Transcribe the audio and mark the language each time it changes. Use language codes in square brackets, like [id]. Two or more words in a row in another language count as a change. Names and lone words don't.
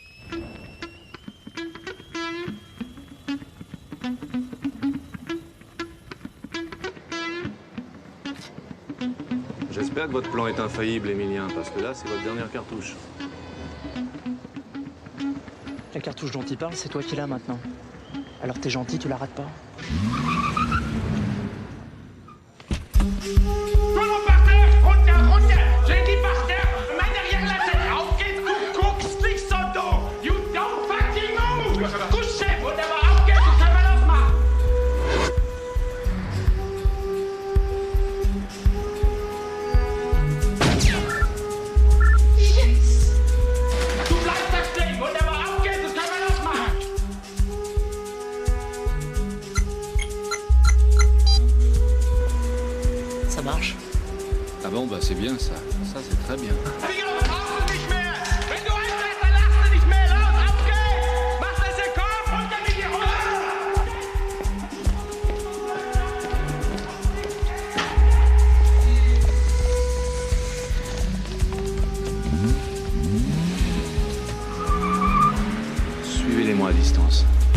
[fr] J'espère que votre plan est infaillible, Émilien, parce que là, c'est votre dernière cartouche. La cartouche dont il parle, c'est toi qui l'as maintenant. Alors t'es gentil, tu la rates pas. Comment par terre? Runter! J'ai dit par terre, main derrière la tête! [de] Auf geht's, Kuckuck, [en] Stick Soto! You don't fucking move! [de] Couchez, wunderbar, auf geht's, du können wir losmachen! [en] Yes! [de] Du bleibst da stehen, wunderbar, auf geht's, du können wir losmachen! [fr] Ça marche? Ah bon, bah c'est bien ça. Ça, c'est très bien. [de] Wenn du einsteigst, dann lachst du nicht mehr. Los, auf geht's! Mach das im Kopf, runter mit dir runter! [fr] Suivez-les-moi à distance.